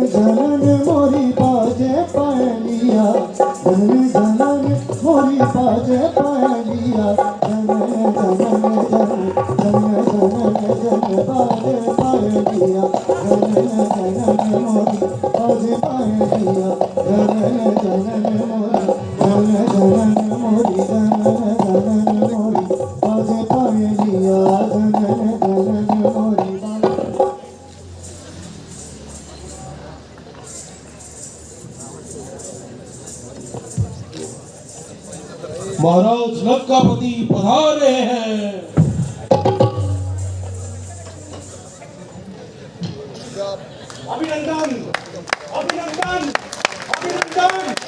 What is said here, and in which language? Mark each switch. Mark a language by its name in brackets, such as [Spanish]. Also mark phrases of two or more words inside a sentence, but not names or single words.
[Hindi] जनन मोरी बाजे पायलिया, जनन जनन मोरी बाजे पायलिया, जनन जनन जनन जनन जनन बाजे पायलिया, जनन जनन मोरी बाजे पायलिया, जनन जनन मोरी जनन जनन मोरी जनन जनन मोरी बाजे पायलिया, जनन जनन मोरी महाराज लंकापति पधार रहे हैं। अभिनंदन अभिनंदन अभिनंदन।